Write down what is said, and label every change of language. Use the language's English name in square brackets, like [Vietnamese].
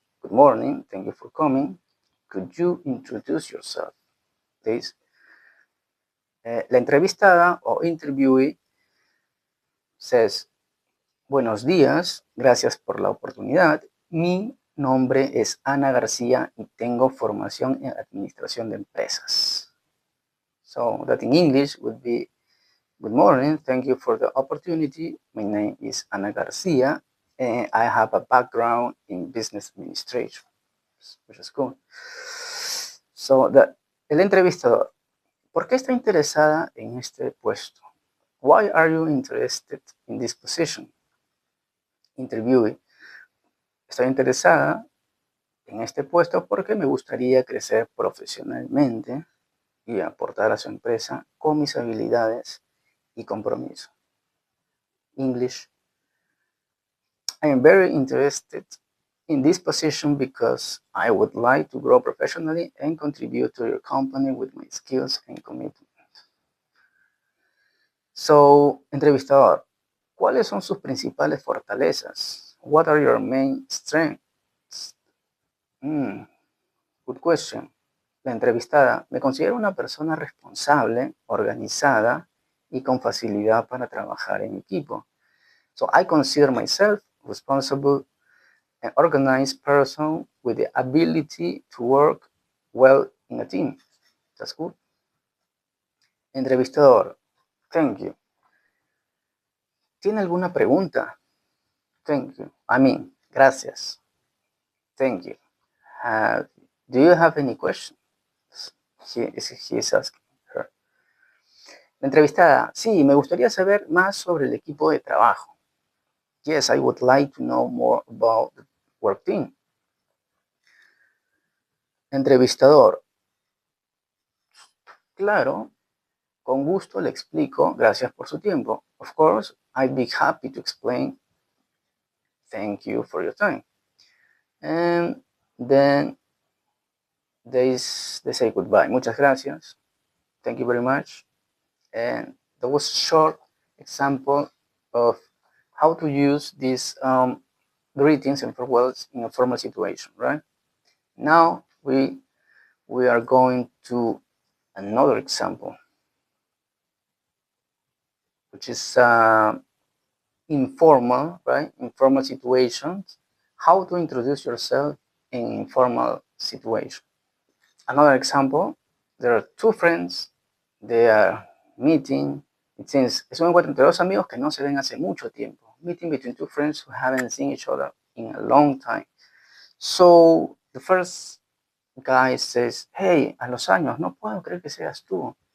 [English] Good morning, thank you for coming. Could you introduce yourself, please? [Spanish] La entrevistada o [English] interviewee says, [Spanish] buenos días, gracias por la oportunidad. Mi nombre es Ana García y tengo formación en administración de empresas. [English] So that in English would be, good morning, thank you for the opportunity. My name is Ana García and I have a background in business administration, which is cool. [Spanish] So el entrevistador, ¿por qué está interesada en este puesto? [English] Why are you interested in this position? [Spanish] Interviewee, estoy interesada en este puesto porque me gustaría crecer profesionalmente y aportar a su empresa con mis habilidades y compromiso. [English] English, I am very interested in this position because I would like to grow professionally and contribute to your company with my skills and commitment. [Spanish] So, entrevistador, ¿cuáles son sus principales fortalezas? [English] What are your main strengths? Good question. [Spanish] La entrevistada, me considero una persona responsable, organizada y con facilidad para trabajar en equipo. [English] So I consider myself responsible and organized person with the ability to work well in a team. That's good. Entrevistador, thank you. [Spanish] ¿Tiene alguna pregunta? [English] Thank you. [Spanish] Gracias. [English] Thank you. Do you have any questions? He is asking her. [Spanish] La entrevistada, sí, me gustaría saber más sobre el equipo de trabajo. [English] Yes, I would like to know more about the work team. [Spanish] Entrevistador, claro, con gusto le explico, gracias por su tiempo. [English] Of course, I'd be happy to explain. Thank you for your time. And then they say goodbye. [Spanish] Muchas gracias. [English] Thank you very much. And that was a short example of how to use these greetings and farewells in a formal situation, right? Now we are going to another example, which is informal, right? Informal situations. How to introduce yourself in informal situation. Another example, there are two friends, they are meeting. It seems, [Spanish] es un encuentro entre dos amigos que no se ven hace mucho tiempo. [English] Meeting between two friends who haven't seen each other in a long time. So the first guy says, hey, [Spanish] a los años, no puedo creer que seas tú.